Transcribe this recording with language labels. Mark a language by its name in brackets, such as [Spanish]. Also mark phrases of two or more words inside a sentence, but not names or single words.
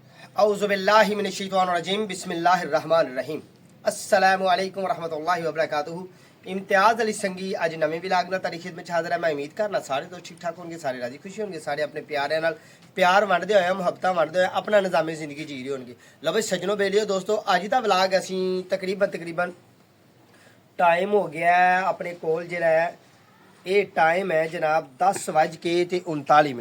[Arabic] أعوذ بالله من الشيطان الرجيم بسم الله الرحمن الرحيم السلام عليكم رحمة الله وبركاته. [Punjabi] امتیاز علی سنگی اج نویں ولاگ نال تاڈی خدمت چ حاضر ہے. میں امید کرنا سارے دوست ٹھیک ٹھاک ہوں گے، سارے راضی خوشی ہوں گے، سارے اپنے پیارے نال پیار ونڈدے ہوئے محبت ونڈدے ہوئے اپنا نظامِ زندگی جی رہے ہوں گے. لو بئی سجنو بیلیو دوستو، اج دا ولاگ اسیں تقریباً ٹائم ہو گیا ہے اپنے کول جیہڑا ہے یہ ٹائم ہے جناب 10:39.